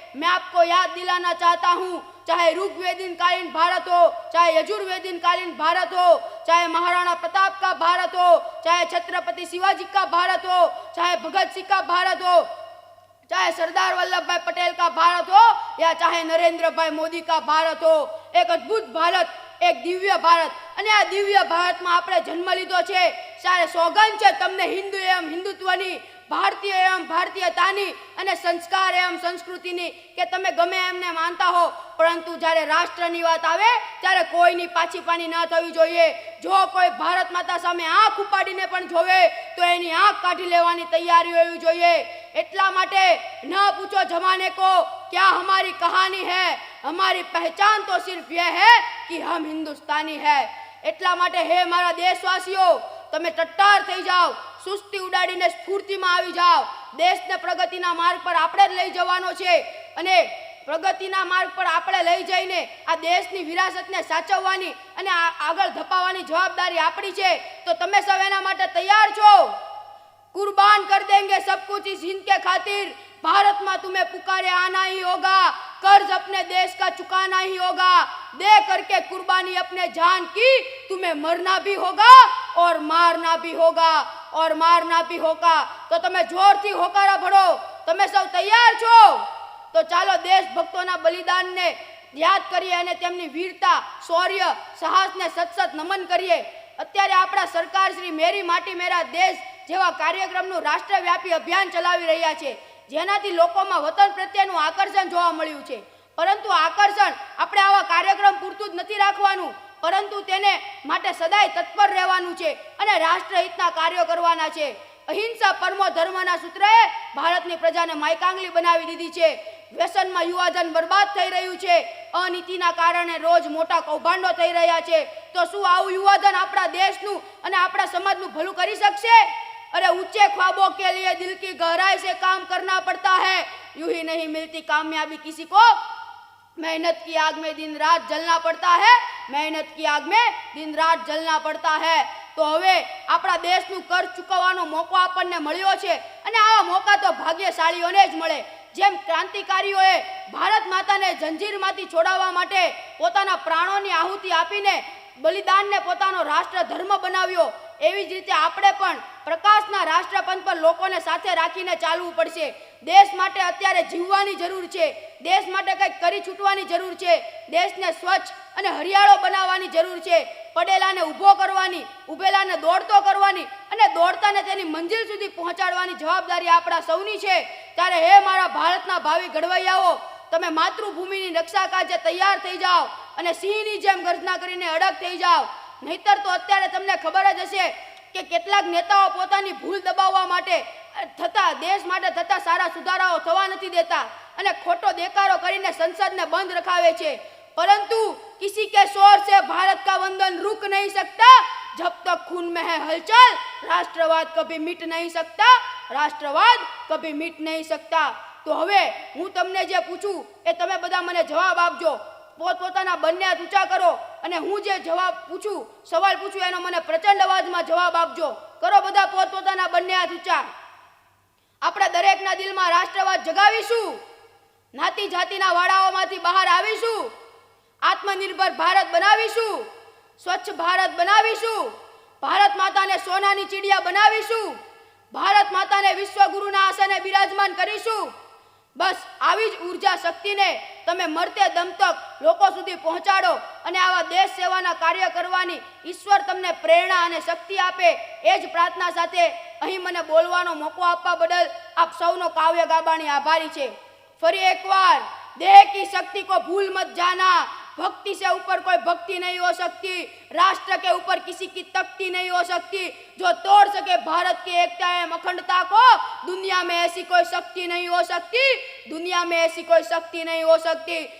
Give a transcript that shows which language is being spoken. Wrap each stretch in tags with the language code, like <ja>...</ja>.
<hi>मैं आपको याद दिलाना चाहता हूँ, चाहे ऋग्वेदीन कालीन भारत हो, चाहे यजुर्वेदीन कालीन भारत हो, चाहे महाराणा प्रताप का भारत हो, चाहे छत्रपति शिवाजी का भारत हो, चाहे भगत सिंह का भारत हो, चाहे सरदार वल्लभ भाई पटेल का भारत हो या चाहे नरेंद्र भाई मोदी का भारत हो, एक अद्भुत भारत, एक दिव्य भारत।</hi> <gu>અને આ દિવ્ય ભારતમાં આપણે જન્મ લીધો છે। સારે સોગંદ છે તમને હિન્દુ એમ હિન્દુત્વની, ભારતીય એમ ભારતીયતાની અને સંસ્કાર એમ સંસ્કૃતિની કે તમે ગમે એમને માનતા હો, પરંતુ જ્યારે રાષ્ટ્રની વાત આવે ત્યારે કોઈની પાછીપાની ના થવી જોઈએ। જો કોઈ ભારત માતા સામે આંખ ઉપાડીને પણ જોવે તો એની આંખ કાઢી લેવાની તૈયારી હોવી જોઈએ। એટલા માટે</gu> <hi>ન પૂછો જમાને को क्या हमारी कहानी है, हमारी पहचान तो सिर्फ यह है कि हम हिंदुस्तानी है।</hi> <gu>એટલા માટે હે મારા દેશવાસીઓ, તમે ટટ્ટાર થઈ જાઓ, સુસ્તી ઉડાડીને સ્ફૂર્તિમાં આવી જાઓ। દેશને પ્રગતિના માર્ગ પર આપણે જ લઈ જવાનો છે અને પ્રગતિના માર્ગ પર આપણે લઈ જઈને આ દેશની વિરાસતને સાચવવાની અને આગળ ધપાવવાની જવાબદારી આપણી છે। તો તમે સૌ એના માટે તૈયાર છો?</gu> <hi>कुर्बान कर देंगे सब कुछ इस हिंद के खातिर। भारत माँ तुम्हें पुकारे आना ही होगा, कर्ज अपने देश का चुकाना ही होगा। दे करके कुर्बानी अपने जान की तुम्हें मरना भी होगा और मारना भी होगा। और मारना भी होगा।</hi> <gu>तो તમે જોરથી હોકારા ભરો, તમે સૌ તૈયાર છો? તો ચાલો દેશભક્તોના બલિદાનને યાદ કરીએ અને તેમની વીરતા, શૌર્ય, સાહસને સતસત નમન કરીએ. અત્યારે આપણા સરકાર શ્રી મેરી માટી મેરા દેશ જેવા કાર્યક્રમનું રાષ્ટ્રવ્યાપી અભિયાન ચલાવી રહ્યા છે, જેનાથી લોકોમાં વતન પ્રત્યેનું આકર્ષણ જોવા મળ્યું છે. પરંતુ આકર્ષણ આપણે આવા કાર્યક્રમ પૂરતું જ નથી રાખવાનું, પરંતુ તેને માટે સદાય તત્પર રહેવાનું છે અને રાષ્ટ્રહિતના કાર્યો કરવાના છે. અહિંસા પરમો ધર્મના સૂત્રએ ભારતની પ્રજાને માયકાંગલી બનાવી દીધી છે. વ્યસનમાં યુવાધન બરબાદ થઈ રહ્યું છે. અનીતિના કારણે રોજ મોટા કૌભાંડો થઈ રહ્યા છે. તો શું આવું યુવાધન આપણા દેશનું અને આપણા સમાજનું ભલું કરી શકશે?</gu> <hi>अरे ऊंचे ख्वाबों के लिए दिल की गहराई से काम करना पड़ता है, यूं ही नहीं मिलती कामयाबी किसी को. मेहनत की आग में दिन रात जलना पड़ता है, मेहनत की आग में दिन रात जलना पड़ता है.</hi> <gu>તો હવે આપણા દેશનું કર ચૂકવવાનો મોકો આપણને મળ્યો છે અને આવા મોકા તો ભાગ્યશાળીઓને જ મળે. જેમ ક્રાંતિકારીઓએ ભારત માતાને જંજીરમાંથી છોડાવવા માટે પોતાના પ્રાણોની આહુતિ આપીને બલિદાનને પોતાનો રાષ્ટ્ર ધર્મ બનાવ્યો, એવી જ રીતે આપણે પણ પ્રકાશના રાષ્ટ્રપંથ પર લોકોને સાથે રાખીને ચાલવું પડશે. દેશ માટે અત્યારે જીવવાની જરૂર છે. દેશ માટે કંઈક કરી છૂટવાની જરૂર છે. દેશને સ્વચ્છ અને હરિયાળો બનાવવાની જરૂર છે. પડેલાને ઊભો કરવાની, ઊભેલાને દોડતો કરવાની અને દોડતાને તેની મંજિલ સુધી પહોંચાડવાની જવાબદારી આપણા સૌની છે. ત્યારે હે મારા ભારતના ભાવિ ઘડવૈયાઓ, તમે માતૃભૂમિની રક્ષા કાજે તૈયાર થઈ જાઓ અને સિંહની જેમ ગર્જના કરીને અડગ થઈ જાઓ. નહીતર તો અત્યારે તમને ખબર જ હશે કે કેટલાક નેતાઓ પોતાની ભૂલ દબાવવા માટે દેશ માટે થતા સારા સુધારાઓ થવા નથી દેતા અને ખોટો દેકારો કરીને સંસદને બંધ રખાવે છે.</gu> <hi>परंतु किसी के शोर से भारत का वंदन रुक नहीं सकता. जब तक खून में है हलचल, राष्ट्रवाद कभी मिट नहीं सकता, राष्ट्रवाद कभी मिट नहीं सकता.</hi> <gu>તો હવે હું તમને જે પૂછું એ તમે બધા મને જવાબ આપજો. પોતપોતાના બંને હાથ ઊંચા કરો અને હું જે જવાબ પૂછું, સવાલ પૂછું એનો મને પ્રચંડ અવાજમાં જવાબ આપજો. કરો બધા પોતપોતાના બંને હાથ ઊંચા. આપણે દરેકના દિલમાં રાષ્ટ્રવાદ જગાવીશું. નાતી જાતિના વાડાઓમાંથી બહાર આવીશું. આત્મનિર્ભર ભારત બનાવીશું. સ્વચ્છ ભારત બનાવીશું. ભારત માતાને સોનાની ચીડિયા બનાવીશું. ભારત માતાને વિશ્વગુરુના આસને બિરાજમાન કરીશું. બસ આવી જ ઉર્જા શક્તિને તમે મરતે દમ તક લોકો સુધી પહોંચાડો અને આવા દેશ સેવાના કાર્ય કરવાની ઈશ્વર તમને પ્રેરણા અને શક્તિ આપે, એ જ પ્રાર્થના સાથે અહીં મને બોલવાનો મોકો આપવા બદલ આપ સૌનો કાવ્ય ગાબાણી આભારી છે. ફરી એકવાર,</gu> <hi>देह की शक्ति को भूल मत जाना. भक्ति से ऊपर कोई भक्ति नहीं हो सकती. राष्ट्र के ऊपर किसी की तख्ती नहीं हो सकती. जो तोड़ सके भारत की एकता एवं अखंडता को, दुनिया में ऐसी कोई शक्ति नहीं हो सकती. दुनिया में ऐसी कोई शक्ति नहीं हो सकती.</hi>